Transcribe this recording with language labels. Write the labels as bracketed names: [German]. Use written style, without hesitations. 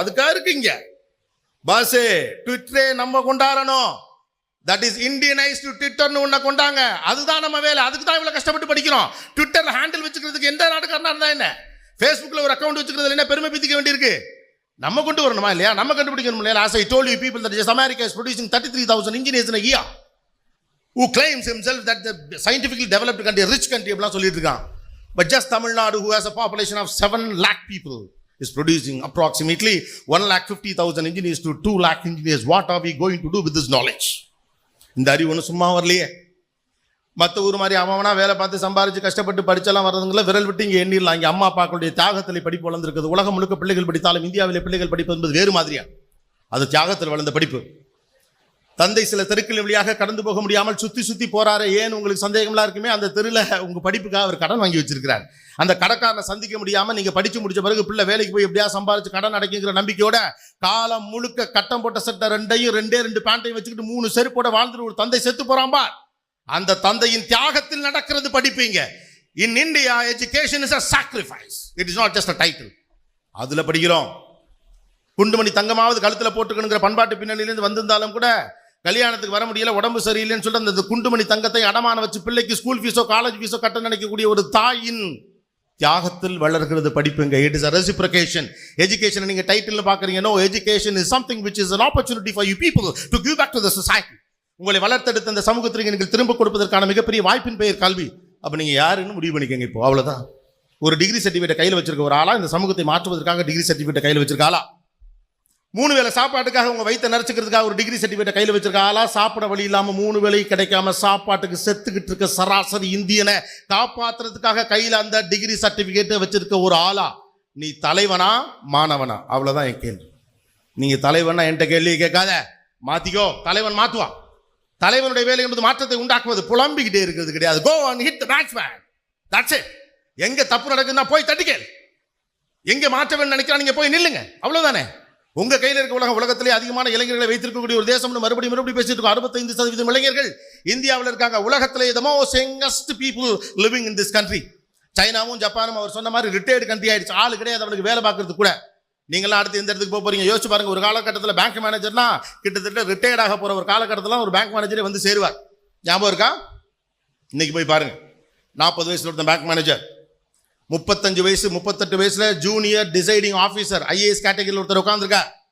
[Tamil] அதுக்காக இருக்குங்க பாஸே. ட்விட்டரே நம்ம கொண்டாடணும். [English] that is Indianised [Tamil] ட்விட்டர்னு ஒன்றை கொண்டாங்க. அதுதான் நம்ம வேலை. அதுக்கு தான் இவ்வளோ கஷ்டப்பட்டு படிக்கிறோம். ட்விட்டரில் ஹேண்டில் வச்சுக்கிறதுக்கு எந்த நாட்டுக்காரனா இருந்தா என்ன? ஃபேஸ்புக்கில் ஒரு அக்கௌண்ட் வச்சுக்கிறதுல என்ன பெருமை பிடிக்க வேண்டியிருக்கு? நம்ம கொண்டு வரணுமா இல்லையா? நம்ம கண்டுபிடிக்கணும் இல்லையா? [English] As I told you people that just America is producing 33,000 engineers in a year who claims himself that the scientifically developed country, rich country [Tamil] அப்படிலாம் சொல்லிட்டு இருக்கான். [English] But just Tamil Nadu, who has a population of 7 lakh people, is producing approximately 1,50,000 engineers to 2 lakh engineers. What are we going to do with this knowledge? [Tamil] இந்த அறிவு ஒன்றும் சும்மா வரலையே. மற்ற ஊர் மாதிரி அவனா வேலை பார்த்து சம்பாரிச்சு கஷ்டப்பட்டு படிச்செல்லாம் வர்றதுங்கள விரல் விட்டு இங்கே எண்ணிடலாம். இங்கே அம்மா அப்பாக்களுடைய தியாகத்தில் படிப்பு வளர்ந்துருக்குது. உலகம் முழுக்க பிள்ளைகள் படித்தாலும் இந்தியாவிலே பிள்ளைகள் படிப்பது என்பது வேறு மாதிரியா. அது தியாகத்தில் வளர்ந்த படிப்பு. தந்தை சில தெருக்கள் வழியாக கடந்து போக முடியாமல் சுத்தி சுத்தி போறாரு. ஏன் உங்களுக்கு சந்தேகம்லாம் இருக்குமே? அந்த தெருவில் உங்க படிப்புக்காக அவர் கடன் வாங்கி வச்சிருக்கிறார். அந்த கடைக்காரனை சந்திக்க முடியாம நீங்க படிச்சு முடிச்ச பிறகு பிள்ளை வேலைக்கு போய் எப்படியா சம்பாரிச்சு கடன் அடைக்குங்கிற நம்பிக்கையோட காலம் முழுக்க கட்டம் போட்ட சட்டை ரெண்டு பேண்டையும் வச்சுக்கிட்டு 3 செருப்போட வாழ்ந்துட்டு ஒரு தந்தை செத்து போறாம்பா. அந்த தந்தையின் தியாகத்தில் நடக்கிறது படிப்பீங்க. [English] In India, education is a sacrifice. It is not just a title. [Tamil] அதுல படிக்கிறோம். குண்டுமணி தங்கமாவது கழுத்துல போட்டுக்கணுங்கிற பண்பாட்டு பின்னணியிலிருந்து வந்திருந்தாலும் கூட கல்யாணத்துக்கு வர முடியல, உடம்பு சரியில்லைன்னு சொல்லிட்டு அந்த குண்டுமணி தங்கத்தை அடமான வச்சு பிள்ளைக்கு ஸ்கூல் ஃபீஸோ காலேஜ் ஃபீஸோ கட்ட நினைக்கக்கூடிய ஒரு தாயின் தியாகத்தில் வளர்கிறது படிப்புங்க. [English] It is a reciprocation. [Tamil] Education நீங்க டைட்டில் பாக்குறீங்க. [English] No, education is something which is an opportunity for you people to give back to the society. [Tamil] உங்களை வளர்த்தெடுத்த அந்த சமூகத்திற்கு நீங்கள் திரும்ப கொடுப்பதற்கான மிகப்பெரிய வாய்ப்பின் பெயர் கல்வி. அப்ப நீங்க யாருன்னு முடிவு பண்ணிக்கங்க. இப்போ அவ்வளவுதான். ஒரு டிகிரி சர்டிஃபிகேட் கையில் வச்சிருக்க ஒரு ஆளா, இந்த சமூகத்தை மாற்றுவதற்காக டிகிரி சர்டிஃபிகேட் கையில் வச்சிருக்க ஆளா, 3 வேளை சாப்பாட்டுக்காக உங்க வயித்தை நிறைச்சிக்கிறதுக்காக ஒரு டிகிரி சர்டிஃபிகேட் கையில் வச்சிருக்க ஆளா, சாப்பிட வழி இல்லாம 3 வேளை கிடைக்காம சாப்பாட்டுக்கு செத்துக்கிட்டு இருக்க சராசரி இந்தியனை காப்பாத்துறதுக்காக கையில அந்த டிகிரி சர்டிஃபிகேட் வச்சிருக்க ஒரு ஆளா, நீ தலைவனா மாணவனா? அவ்வளவுதான் என் கேள்வி. நீங்க தலைவனா என்கிட்ட கேள்வி கேட்காத, மாத்திக்கோ. தலைவன் மாத்துவான். தலைவனுடைய வேலை என்பது மாற்றத்தை உண்டாக்குவது, புலம்பிக்கிட்டே இருக்கிறது கிடையாது. [English] Go and hit the batsman. That's it. [Tamil] எங்க தப்பு நடக்குதுன்னா போய் தட்டிக்கேள். எங்க மாற்ற வேண்டும் நினைக்கிறா நீங்க போய் நில்லுங்க. அவ்வளவுதானே. உங்க கையில் இருக்க உலகத்திலே அதிகமான இளைஞர்களை வைத்திருக்கக்கூடிய ஒரு தேசம்னு மறுபடியும் பேசிட்டு இருக்கோம். 65% இளைஞர்கள் இந்தியாவில் இருக்காங்க. [English] உலகத்திலே the most youngest people living in this country. [Tamil] சைனாவும் ஜப்பானும் அவர் சொன்ன மாதிரி ரிட்டையர்டு கண்ட்ரி ஆயிடுச்சு. ஆளு கிடையாது அவனுக்கு வேலை பார்க்கறது கூட. நீங்களாம் அடுத்து எந்த இடத்துக்கு போறீங்க யோசிச்சு பாருங்க. ஒரு காலகட்டத்தில் பேங்க் மேனேஜர்னா கிட்டத்தட்ட ரிட்டையர்ட் ஆக போற ஒரு காலகட்டத்தில் ஒரு பேங்க் மேனேஜரே வந்து சேருவார். ஞாபகம் இருக்கா? இன்னைக்கு போய் பாருங்க. 40 வயசுல ஒருத்தன் பேங்க் மேனேஜர், 35 வயசு 38 வயசுல ஜூனியர் டிசைடிங் ஆபீசர் ஐஏஎஸ் கேட்டகரியில் ஒருத்தர் உட்கார்ந்துருக்கா.